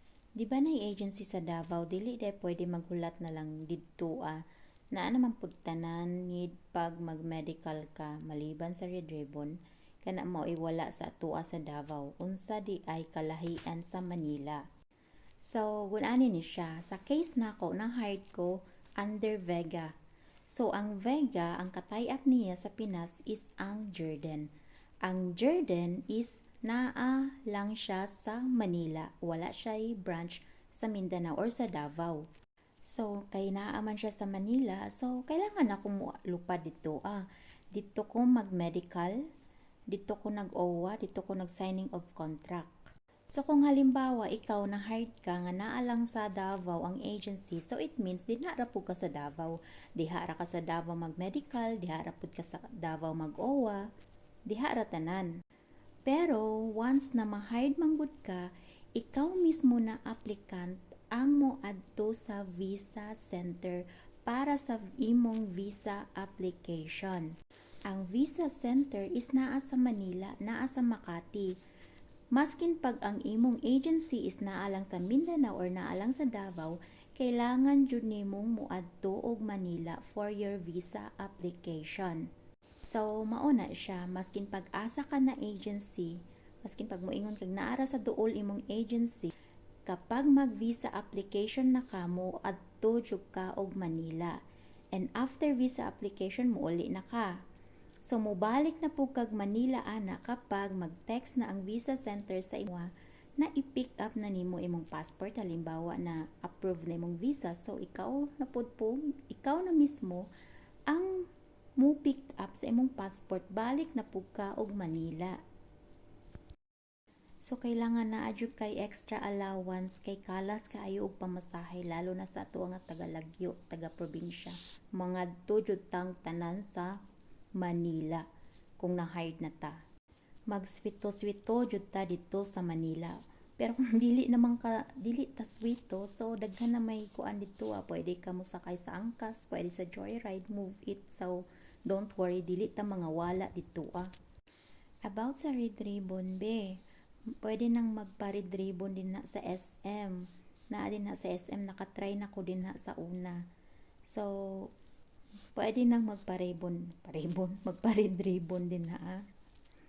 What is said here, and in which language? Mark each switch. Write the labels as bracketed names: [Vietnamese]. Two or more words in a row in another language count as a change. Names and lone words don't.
[Cebuano] Di ba na agency sa Davao, dili day pwede maghulat na lang didto na naman pud tanan need pag mag-medical ka maliban sa Red Ribbon kana mao iwala sa tua sa Davao unsa di ay kalahian sa Manila. So, gunani ni siya. Sa case nako, nang hired ko under Vega. So, ang Vega, ang katay-up niya sa Pinas is ang Jordan. Ang Jordan is naa lang siya sa Manila. Wala siya branch sa Mindanao or sa Davao. So, kay naaman siya sa Manila, so kailangan ako mo lupad dito. Dito ko mag-medical, dito ko nag-OWA, dito ko nag- [English] signing of contract. [Cebuano] So kung halimbawa ikaw na hired ka nga naa lang sa Davao ang agency, so [English] it means [Cebuano] dinha ra pud ka sa Davao. Diha ra ka sa Davao mag-medical, diha ra pud ka sa Davao mag-OWA, diha ra tanan. Pero once na ma-hired manggod ka, ikaw mismo na applicant ang moadto sa [English] visa center [Cebuano] para sa imong [English] visa application. [Cebuano] Ang [English] visa center [Cebuano] is naa sa Manila, naa sa Makati. Maskin pag ang imong agency is naa lang sa Mindanao or naa lang sa Davao, kailangan jud nimong moadto og Manila [English] for your visa application. [Cebuano] So, mauna siya, maskin pag-asa ka na agency, maskin pag moingon kag naara sa duol imong agency, kapag mag- [English] visa application [Cebuano] na ka mo, adto jud ka og Manila. [English] And after visa application [Cebuano] mo uli na ka. So, mubalik na po kag Manila ana kapag mag-text na ang [English] visa center [Cebuano] sa imo na i- [English] pick up [Cebuano] na nimo imong passport halimbawa na approve na imong visa. So, ikaw na po, ikaw na mismo ang mo [English] pick up [Cebuano] sa imong passport, balik na po ka og Manila. So, kailangan na adyo kay [English] extra allowance [Cebuano] kay kalas kaayo og pamasahe lalo na sa ato nga taga-Lagyo, taga-probinsya. Mga jud tang tanan sa Manila kung na-hired na ta. Magswito-swito jud ta dito sa Manila. Pero kung dili ta swito, so daghan na may kuan dito pwede ka mo sakay sa angkas, pwede sa joyride, move it. [English] So don't worry, [Cebuano] dili ta mga wala dito About sa Red Ribbon be, pwede nang magpa-Red Ribbon din na sa SM. Naa din na sa SM, nakatry na ko din na sa una. So pwede nang magpa-red ribbon din na.